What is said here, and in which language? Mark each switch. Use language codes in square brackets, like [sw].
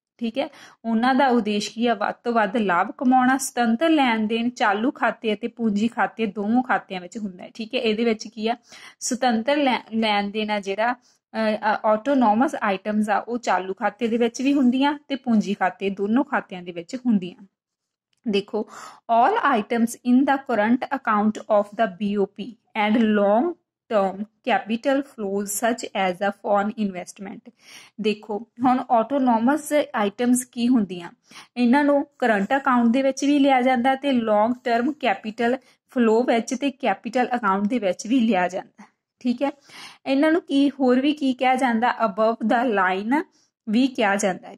[pa] ਠੀਕ ਹੈ, ਉਹਨਾਂ ਦਾ ਉਦੇਸ਼ ਕੀ ਆ, ਵੱਧ ਤੋਂ ਵੱਧ ਲਾਭ ਕਮਾਉਣਾ। ਸੁਤੰਤਰ ਲੈਣ ਦੇਣ ਚਾਲੂ ਖਾਤੇ ਅਤੇ ਪੂੰਜੀ ਖਾਤੇ ਦੋਵੇਂ ਖਾਤਿਆਂ ਵਿੱਚ ਹੁੰਦਾ ਹੈ। ਠੀਕ ਹੈ, ਇਹਦੇ ਵਿੱਚ ਕੀ ਆ, ਸੁਤੰਤਰ ਲੈਣ ਦੇਣ ਆ ਜਿਹੜਾ ਆਟੋਨੋਮਸ ਆਈਟਮਸ ਆ ਉਹ ਚਾਲੂ ਖਾਤੇ ਦੇ ਵਿੱਚ ਵੀ ਹੁੰਦੀਆਂ ਤੇ ਪੂੰਜੀ ਖਾਤੇ ਦੋਨੋਂ ਖਾਤਿਆਂ ਦੇ ਵਿੱਚ ਹੁੰਦੀਆਂ। ਦੇਖੋ [en] all items in the current account of the BOP and long term capital flows such as a foreign investment। [pa] ਦੇਖੋ ਹੁਣ ਆਟੋਨੋਮਸ ਆਈਟਮਸ ਕੀ ਹੁੰਦੀਆਂ, ਇਹਨਾਂ ਨੂੰ ਕਰੰਟ ਅਕਾਊਂਟ ਦੇ ਵਿੱਚ ਵੀ ਲਿਆ ਜਾਂਦਾ ਤੇ ਲੌਂਗ ਟਰਮ ਕੈਪੀਟਲ ਫਲੋ ਵਿੱਚ ਤੇ ਕੈਪੀਟਲ ਅਕਾਊਂਟ ਦੇ ਵਿੱਚ ਵੀ ਲਿਆ ਜਾਂਦਾ। ਠੀਕ ਹੈ, ਇਹਨਾਂ ਨੂੰ ਕੀ ਹੋਰ ਵੀ ਕੀ ਕਿਹਾ ਜਾਂਦਾ, ਅਬਵ ਦਾ ਲਾਈਨ ਵੀ ਕਿਹਾ ਜਾਂਦਾ।